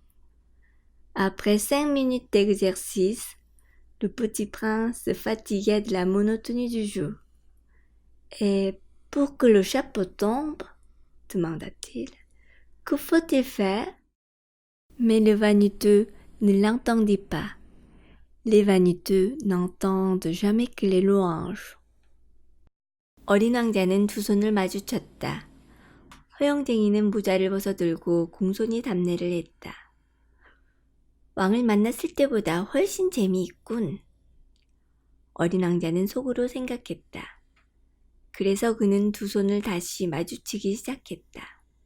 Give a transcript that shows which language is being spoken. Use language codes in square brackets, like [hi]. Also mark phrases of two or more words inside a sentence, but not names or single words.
[fr] Après 5 minutes d'exercice, le petit prince se fatiguait de la monotonie du jeu. Et pour que le chapeau tombe, demanda-t-il, que faut-il faire? Mais le vaniteux ne l'entendit pas. Les vaniteux n'entendent jamais que les louanges. [ko] 어린 왕자는 두 손을 마주쳤다. 허영쟁이는 모자를 벗어들고 공손히 답례를 했다. 왕을 만났을 때보다 훨씬 재미있군. 어린 왕자는 속으로 생각했다. 그래서 그는 두 손을 다시 마주치기 시작했다.